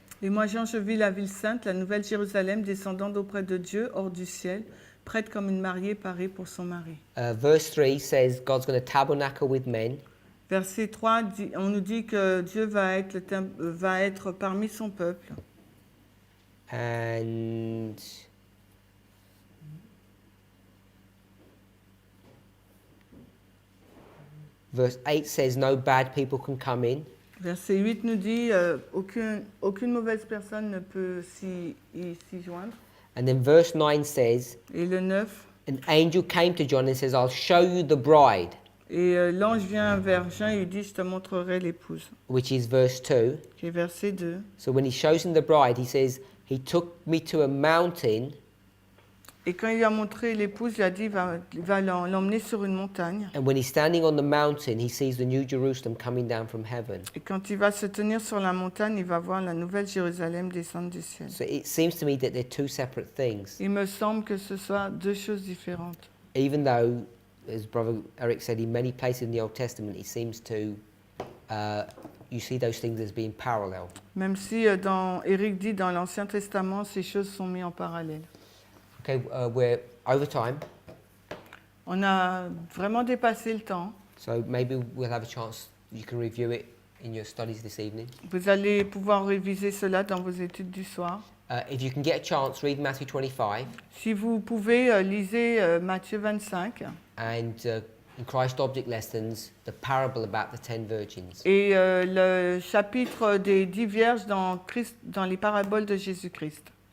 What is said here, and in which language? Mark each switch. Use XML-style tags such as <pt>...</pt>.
<fr>Et moi, Jean, je vis la ville sainte, la nouvelle Jérusalem, descendant d'auprès de Dieu, hors du ciel, prête comme une mariée parée pour son mari.</fr> <en>Verse 3 says God's going to tabernacle with men.</en> <fr>Verset 3, on nous dit que Dieu va être parmi son peuple.</fr> <en>And verse 8 says no bad people can come in.</en> <fr>Verset 8 nous dit aucune mauvaise personne ne peut s'y joindre.</fr> <en>And then verse 9 says,</en> <fr>Et le 9,</fr> <en>an angel came to John and says, I'll show you the bride,</en> <fr>et l'ange vient vers Jean et lui dit, je te montrerai l'épouse,</fr> <en>which is verse 2.</en> <fr>qui est verset 2.</fr> <en>So when he shows him the bride, he says, he took me to a mountain,</en> <fr>Et quand il lui a montré l'épouse, il a dit, il va l'emmener sur une montagne.</fr> <en>and when he's standing on the mountain, he sees the New Jerusalem coming down from heaven.</en> <fr>Et quand il va se tenir sur la montagne, il va voir la nouvelle Jérusalem descendre du ciel.</fr> <en>So it seems to me that they're two separate things,</en> <fr>Il me semble que ce soit deux choses différentes.</fr> <en>even though, as Brother Eric said, in many places in the Old Testament, it seems to, you see those things as being parallel.</en> <fr>Même si, Éric dit, dans l'Ancien Testament, ces choses sont mises en parallèle.</fr> <en>Okay, we're over time,</en> <fr>On a vraiment dépassé le temps.</fr> <en>so maybe we'll have a chance, you can review it in your studies this evening.</en> <fr>Vous allez pouvoir réviser cela dans vos études du soir.</fr> <en>If you can get a chance, read Matthew 25,</en> <fr>Si vous pouvez, lisez Matthieu 25</fr> <en>and in Christ Object Lessons, the parable about the 10 virgins.</en> <fr>et le chapitre des 10 vierges dans les paraboles de Jésus-Christ.</fr>